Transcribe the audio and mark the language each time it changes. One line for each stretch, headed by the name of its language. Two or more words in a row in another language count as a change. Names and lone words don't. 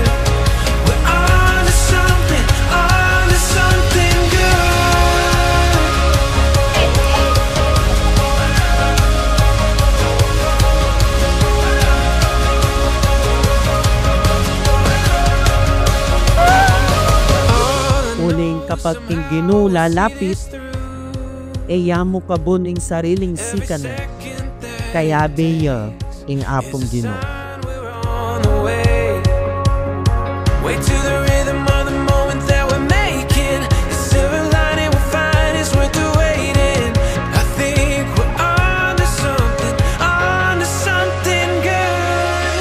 English: We're on to something good.
Pampanga: Uning kapag ing ginulalapit, yamo kabun ing sariling sikana, kaya beya ing apong Ginoo.
English: We're on the way. Wait to the rhythm of the moment that we're making. The silver lining we'll find is worth the waiting. I think we're on to something good.